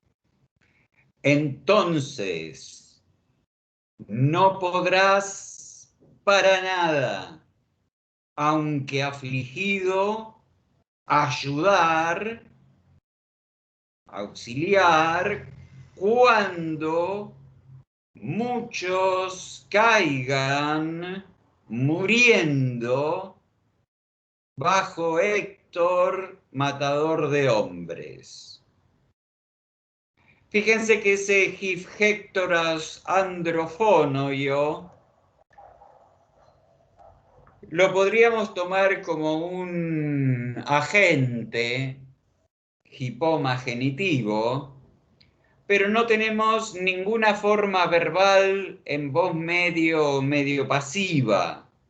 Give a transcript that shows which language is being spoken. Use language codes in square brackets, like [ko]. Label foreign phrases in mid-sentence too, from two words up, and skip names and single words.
[es] Entonces, no podrás para nada, aunque afligido, ayudar, auxiliar, cuando muchos caigan muriendo bajo Héctor, matador de hombres. Fíjense que ese [el] ὑφ' Ἕκτορος ἀνδροφόνοιο [es] lo podríamos tomar como un agente hipoma genitivo, pero no tenemos ninguna forma verbal en voz medio pasiva.